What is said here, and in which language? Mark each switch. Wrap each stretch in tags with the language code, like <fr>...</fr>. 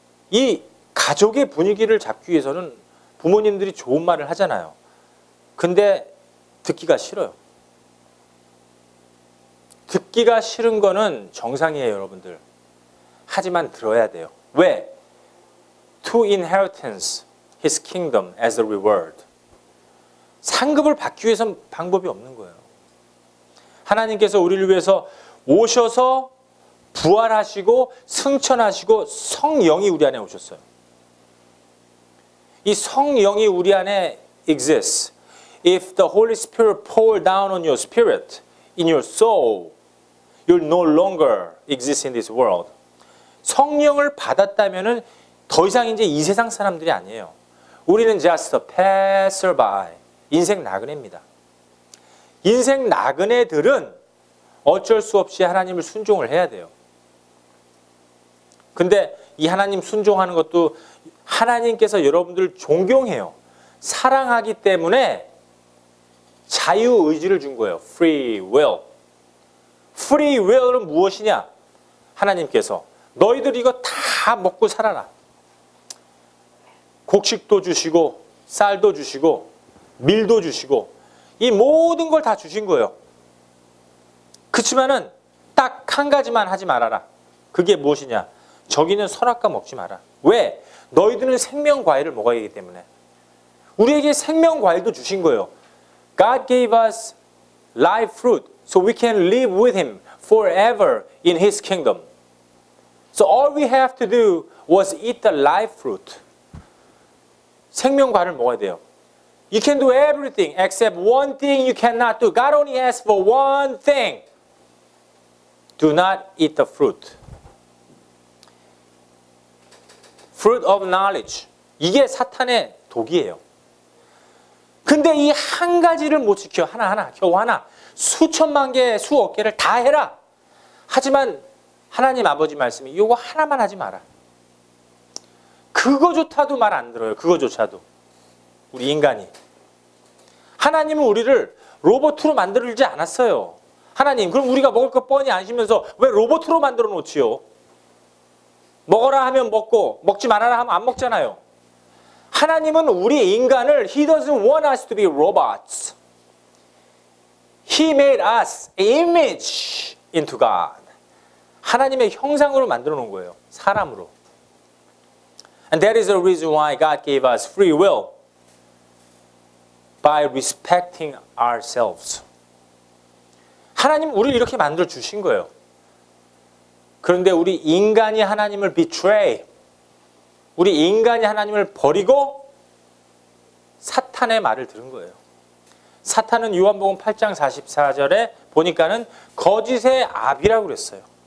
<ko>이 가족의 분위기를 잡기 위해서는 부모님들이 좋은 말을 하잖아요. 근데 듣기가 싫어요. 듣기가 싫은 거는 정상이에요, 여러분들. 하지만 들어야 돼요. 왜?</ko> <en>To inheritance His kingdom as a reward.</en> <ko>상급을 받기 위해서는 방법이 없는 거예요. 하나님께서 우리를 위해서 오셔서 부활하시고 승천하시고 성령이 우리 안에 오셨어요. 이 성령이 우리 안에 exists.</ko> <en>If the Holy Spirit pour down on your spirit, in your soul, you'll no longer exist in this world.</en> <ko>성령을 받았다면은 더 이상 이제 이 세상 사람들이 아니에요. 우리는</ko> <en>just a passerby.</en> <ko>인생 나그네입니다. 인생 나그네들은 어쩔 수 없이 하나님을 순종을 해야 돼요. 근데 이 하나님 순종하는 것도 하나님께서 여러분들을 존경해요. 사랑하기 때문에 자유의지를 준 거예요.</ko> <en>Free will. Free will은</en> <ko>무엇이냐? 하나님께서 너희들 이거 다 먹고 살아라. 곡식도 주시고 쌀도 주시고 밀도 주시고 이 모든 걸 다 주신 거예요. 그렇지만은 딱 한 가지만 하지 말아라. 그게 무엇이냐? 저기는 선악과 먹지 마라. 왜? 너희들은 생명 과일을 먹어야 하기 때문에. 우리에게 생명 과일도 주신 거예요.</ko> <en>God gave us live fruit so we can live with Him forever in His kingdom. So all we have to do was eat the live fruit.</en> <ko>생명 과일을 먹어야 돼요.</ko> <en>You can do everything except one thing you cannot do. God only asks for one thing. Do not eat the fruit. Fruit of knowledge.</en> <ko>이게 사탄의 독이에요. 근데 이 한 가지를 못 지켜. 하나, 겨우 하나. 수천만 개, 수억 개를 다 해라. 하지만 하나님 아버지 말씀이 이거 하나만 하지 마라. 그거조차도 말 안 들어요. 그거조차도. 우리 인간이. 하나님은 우리를 로봇으로 만들지 않았어요. 하나님, 그럼 우리가 먹을 거 뻔히 아시면서 왜 로봇으로 만들어 놓지요? 먹어라 하면 먹고 먹지 말아라 하면 안 먹잖아요. 하나님은 우리 인간을</ko> <en>He doesn't want us to be robots. He made us image into God.</en> <ko>하나님의 형상으로 만들어 놓은 거예요. 사람으로.</ko> <en>And that is the reason why God gave us free will by respecting ourselves.</en> <ko>하나님 우리를 이렇게 만들어 주신 거예요. 그런데 우리 인간이 하나님을 betray, 우리 인간이 하나님을 버리고 사탄의 말을 들은 거예요. 사탄은 요한복음 8장 44절에 보니까는 거짓의 아비라고 그랬어요.</ko>